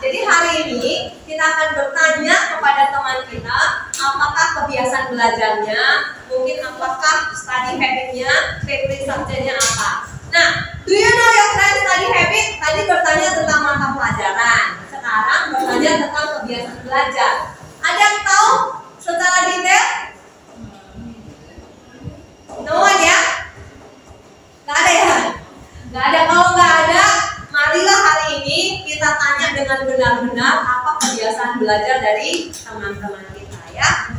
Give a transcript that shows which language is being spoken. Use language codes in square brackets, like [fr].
[id] Jadi hari ini kita akan bertanya kepada teman kita, apakah kebiasaan belajarnya, mungkin apakah study habitnya, favorite subjectnya apa. [en] Nah, do you know your friend study habit? [id] Tadi bertanya tentang mata pelajaran. Sekarang bertanya tentang kebiasaan belajar. Ada yang tahu secara detail? [en] No one [id] ya? Nggak ada ya? Nggak ada. Kalau nggak ada, marilah hari ini kita tanya dengan benar-benar apa kebiasaan belajar dari teman-teman kita ya.